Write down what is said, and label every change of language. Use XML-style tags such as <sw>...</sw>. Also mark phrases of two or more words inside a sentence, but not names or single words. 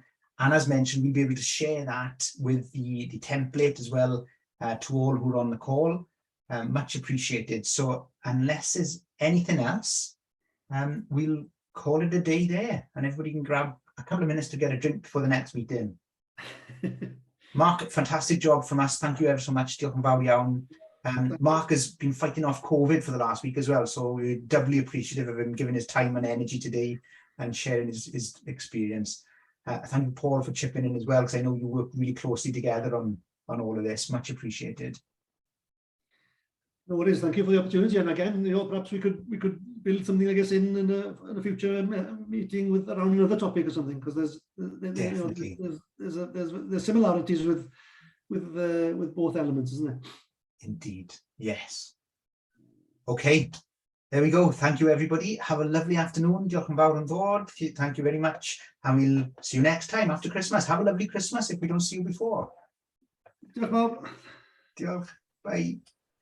<en>And as mentioned, we'll be able to share that with the template as well to all who are on the call. Much appreciated. So unless there's anything else, we'll call it a day there, and everybody can grab a couple of minutes to get a drink before the next meeting. Mark, fantastic job from us. Thank you ever so much.</en> <cy>Diolch yn fawr iawn.</cy> <en>Mark has been fighting off COVID for the last week as well, so we're doubly appreciative of him giving his time and energy today and sharing his experience. Thank you, Paul, for chipping in as well, because I know you work really closely together on all of this. Much appreciated. No worries. Thank you for the opportunity. And again, perhaps we could build something, I guess, in a future meeting with around another topic or something, because there's similarities with both elements, isn't there? Indeed. Yes. Okay. There we go. Thank you, everybody. Have a lovely afternoon.</en> <cy>Diolch yn fawr yn fawr.</cy> <en>Thank you very much. And we'll see you next time after Christmas. Have a lovely Christmas if we don't see you before.</en> <cy>Diolch yn fawr. Diolch. Bye.</cy>